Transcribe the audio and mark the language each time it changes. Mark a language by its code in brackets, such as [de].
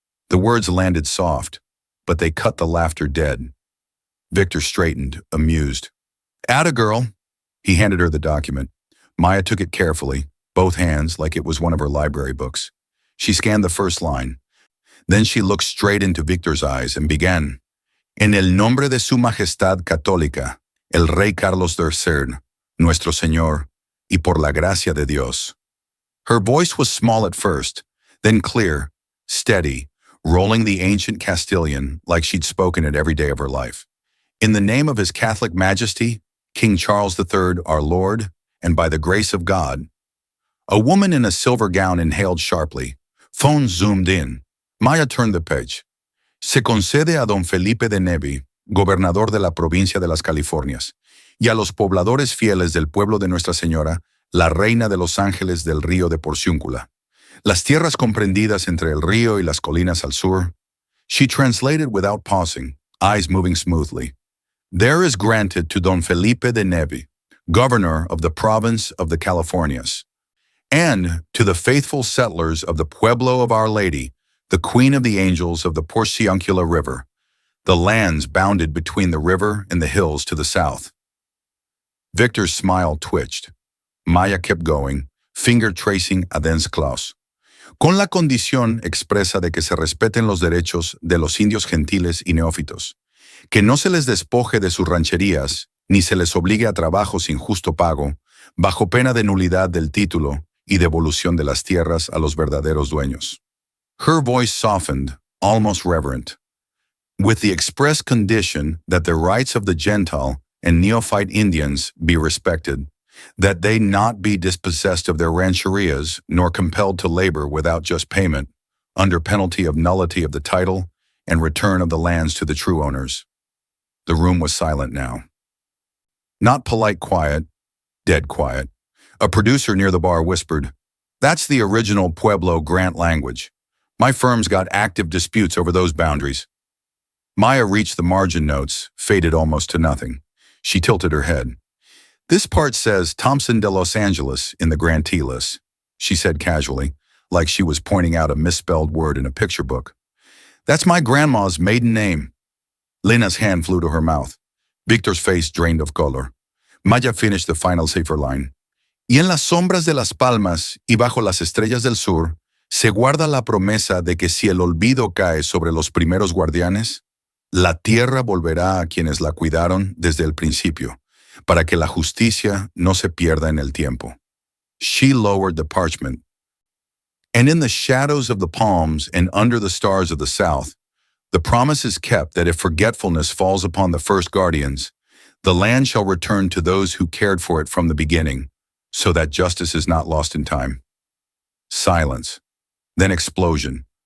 [en] The words landed soft, but they cut the laughter dead. Victor straightened, amused. "Atta girl." He handed her the document. Maya took it carefully, both hands like it was one of her library books. She scanned the first line. Then she looked straight into Victor's eyes and began. [es] "En el nombre de su majestad católica, el rey Carlos III, nuestro Señor, y por la gracia de Dios." [en] Her voice was small at first, then clear, steady, rolling the ancient Castilian like she'd spoken it every day of her life. "In the name of His Catholic Majesty, King Charles III, our Lord, and by the grace of God." A woman in a silver gown inhaled sharply. Phone zoomed in. Maya turned the page. [es] "Se concede a don Felipe de Neve, gobernador de la provincia de las Californias, y a los pobladores fieles del pueblo de Nuestra Señora, la reina de los ángeles del río de Porciúncula, las tierras comprendidas entre el río y las colinas al sur." [en] She translated without pausing, eyes moving smoothly. "There is granted to don Felipe de Neve, governor of the province of the Californias, and to the faithful settlers of the Pueblo of Our Lady, the Queen of the Angels of the Porciuncula River, the lands bounded between the river and the hills to the south." Victor's smile twitched. Maya kept going, finger tracing Adens Claus. [es] "Con la condición expresa de que se respeten los derechos de los indios gentiles y neófitos, que no se les despoje de sus rancherías, ni se les obligue a trabajo sin justo pago, bajo pena de nulidad del título y devolución de las tierras a los verdaderos dueños." [en] Her voice softened, almost reverent. "With the express condition that the rights of the Gentile and neophyte Indians be respected, that they not be dispossessed of their rancherias nor compelled to labor without just payment, under penalty of nullity of the title and return of the lands to the true owners." The room was silent now. Not polite quiet, dead quiet. A producer near the bar whispered, "That's the original Pueblo grant language. My firm's got active disputes over those boundaries." Maya reached the margin notes, faded almost to nothing. She tilted her head. "This part says Thompson de Los Angeles in the grantee list," she said casually, like she was pointing out a misspelled word in a picture book. "That's my grandma's maiden name." Lena's hand flew to her mouth. Victor's face drained of color. Maya finished the final cipher line. [es] "Y en las sombras de las palmas y bajo las estrellas del sur, se guarda la promesa de que si el olvido cae sobre los primeros guardianes, la tierra volverá a quienes la cuidaron desde el principio, para que la justicia no se pierda en el tiempo." [en] She lowered the parchment. "And in the shadows of the palms and under the stars of the south, The promise is kept that if forgetfulness falls upon the first guardians, the land shall return to those who cared for it from the beginning, so that justice is not lost in time. Silence. Then explosion.